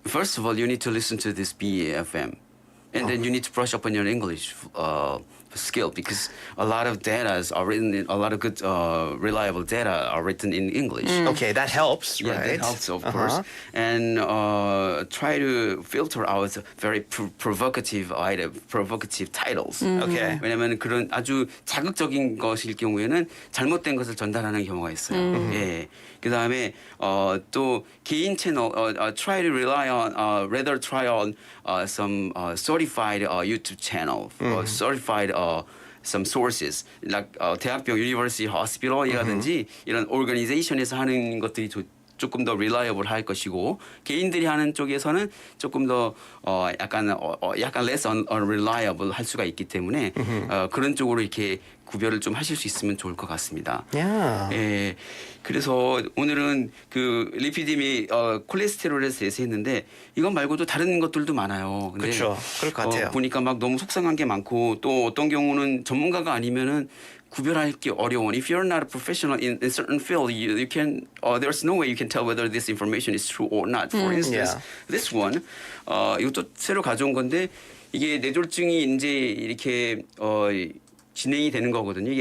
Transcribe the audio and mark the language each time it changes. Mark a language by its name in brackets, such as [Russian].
[English] First of all, you need to listen to this BEFM. And then you need to brush up on your English skill because a lot of data are written in, a lot of good reliable data are written in English. Okay, that helps, Yeah, right? that helps, of course. And try to filter out very provocative titles. Okay. [Korean] 왜냐하면 그런 아주 자극적인 것일 경우에는 잘못된 것을 전달하는 경우가 있어요. 예. 그다음에 또 개인 채널 [English] try to rely on rather try on some certified YouTube channel, certified some sources like [Korean] 대학병 University Hospital이라든지 이런 organization에서 하는 것들이 조금 더 reliable 할 것이고 개인들이 하는 쪽에서는 조금 더 약간 less unreliable 할 수가 있기 때문에 그런 쪽으로 이렇게 구별을 좀 하실 수 있으면 좋을 것 같습니다. [English] Yeah. [Korean] 예. 그래서 오늘은 그 리피딤이 콜레스테롤에 대해서 했는데 이것 말고도 다른 것들도 많아요. 근데 그렇죠. 그럴 것 같아요. 보니까 막 너무 속상한 게 많고 또 어떤 경우는 전문가가 아니면은 구별할 게 어려운. [English] If you're not a professional in a certain field, you can. There's no way you can tell whether this information is true or not. For instance, this one, [Korean] 이것도 새로 가져온 건데 이게 뇌졸중이 이제 이렇게 진행이 되는 거거든요.